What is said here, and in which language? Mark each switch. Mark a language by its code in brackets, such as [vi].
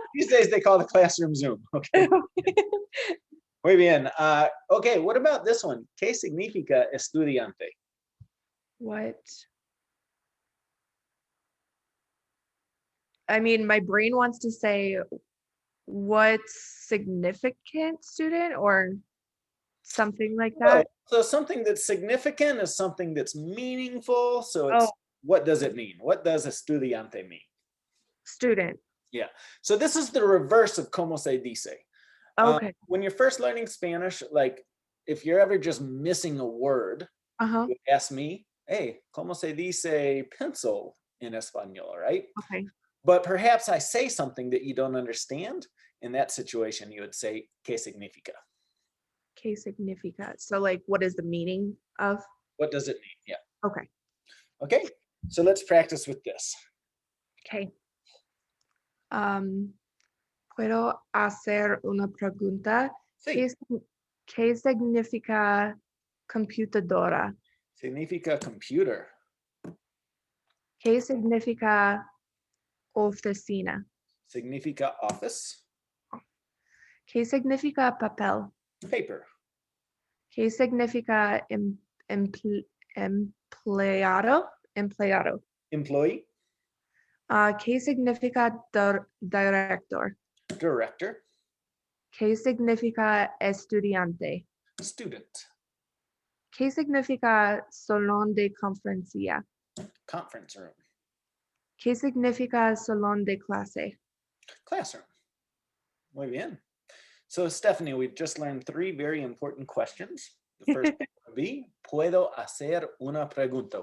[en] days they call the classroom Zoom. Okay. [es] Muy bien. [en] Okay, what about this one? [es] ¿Qué significa estudiante? [en] What? I mean, my brain wants to say what's significant student or something like Oh, that. so something that's significant is something that's meaningful. So it's Oh, what does it mean? What does estudiante mean? student. Yeah. So this is the reverse of [es] como se dice. [en] Okay. When you're first learning Spanish, like if you're ever just missing a word, Uh-huh. you ask me, hey, [es] como se dice [en] pencil in español, right? Okay. But perhaps I say something that you don't understand. In that situation, you would say, [es] ¿qué significa? ¿Qué significa? [en] So like, what is the meaning of? What does it mean? Yeah. Okay. Okay. So let's practice with this. Okay. [es] ¿Puedo hacer una pregunta? Sí. ¿Qué significa computadora? Significa computer. ¿Qué significa oficina? Significa office. ¿Qué significa papel? [en] Paper. [es] ¿Qué significa empleado? Empleado. [en] Employee. [es] ¿Qué significa director? [en] Director. [es] ¿Qué significa estudiante? [en] Student. [es] ¿Qué significa salón de conferencia? [en] Conference room. [es] ¿Qué significa salón de clase? [en] Classroom. [es] Muy bien. [en] So Stephanie, we've just learned 3 very important questions. The first one would be, [es] ¿puedo hacer una pregunta?